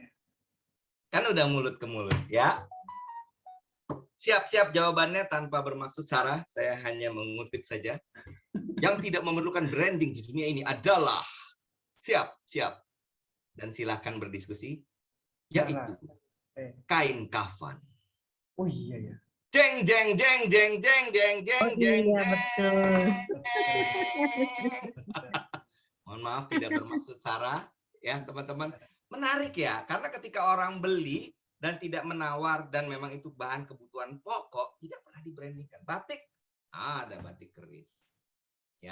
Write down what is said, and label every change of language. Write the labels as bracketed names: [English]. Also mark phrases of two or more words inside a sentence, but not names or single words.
[Indonesian] Kan udah mulut ke mulut ya. Siap-siap jawabannya tanpa bermaksud sara, saya hanya mengutip saja. Yang tidak memerlukan branding di dunia ini adalah siap. Dan silahkan berdiskusi, yaitu kain kafan. Oh iya ya. Jeng jeng jeng jeng jeng jeng jeng Oh jeng. iya, betul. Mohon maaf tidak bermaksud sara ya teman-teman. Menarik ya, karena ketika orang beli dan tidak menawar dan memang itu bahan kebutuhan pokok, tidak pernah dibrandingkan. Batik, ada batik keris. Ya.